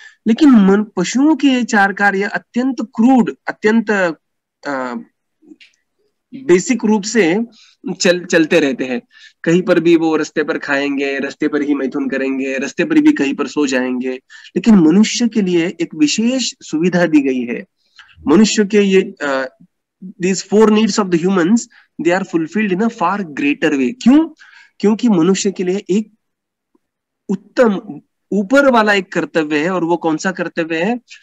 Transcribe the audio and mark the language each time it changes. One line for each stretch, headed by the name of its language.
Hindi: लेकिन पशुओं के 4 कार्य अत्यंत क्रूड, अत्यंत बेसिक रूप से चलते रहते हैं। कहीं पर भी वो रास्ते पर खाएंगे, रास्ते पर ही मैथुन करेंगे, रास्ते पर भी कहीं पर सो जाएंगे। लेकिन मनुष्य के लिए एक विशेष सुविधा दी गई है। मनुष्य के ये
English: these 4 needs of the humans, they are fulfilled in a far greater way.
Hindi: क्यों? क्योंकि मनुष्य के लिए एक उत्तम ऊपर वाला एक कर्तव्य है, और वो कौन सा कर्तव्य है?